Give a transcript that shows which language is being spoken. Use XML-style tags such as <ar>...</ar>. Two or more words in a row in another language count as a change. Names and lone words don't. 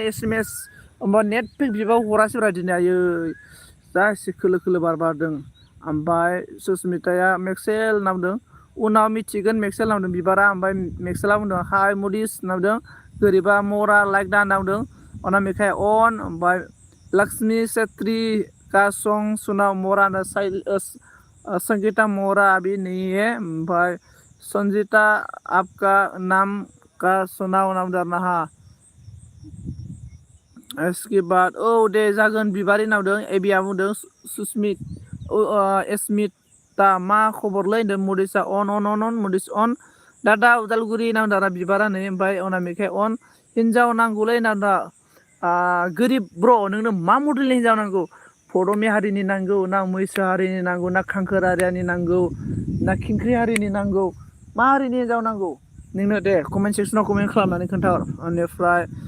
<brx>SMS होमबा नेट पेक बिबा हरासैब्रा दिनै आयै जा एसे खोलो खोलो बारदों ओमफ्राय सुस्मिताया मेक्सेल होनना बुंदों उनाव मिथिगोन मेक्सेल होनना बुंदों बिबारा ओमफ्राय मेक्सेला बुंदों हाय मडिस होनना बुंदों गोरिबा मरा लाइक दा होनना बुंदों अनामिकाया अन ओमफ्राय लक्ष्मी छेत्री का सं सुनाव मोरा संगीता मोरा</brx> <hi>अभी नहीं है भाई</hi> <brx>संजीता</brx> <hi>आपका नाम का</hi> <brx>सुनाव नाम डरना हा</brx> <hi>इसके बाद</hi> <brx>दे जागोन बिबारी नावदों एबिया बुंदों सुस्मित एसमिता मा खबरलै होनदों मडिसा अन मडिस अन दादा उदालगुरि नावदारा बिबारा नै ओमफ्राय अनामिकाया अन हिन्जाव नांगौलै नावदा गोरिब ब्र नोंनो मा मडेलनि हिन्जाव नांगौ फदमि हारिनि नांगौ ना मैसो हारिनि नांगौ ना खांखोर हारिनि नांगौ ना खिंख्रि हारिनि नांगौ मा हारिनि हिन्जाव नांगौ नोंनो दे कमेन्ट सेक्सनाव कमेन्ट खालामनानै खोन्थाहर बेनिफ्राय</brx>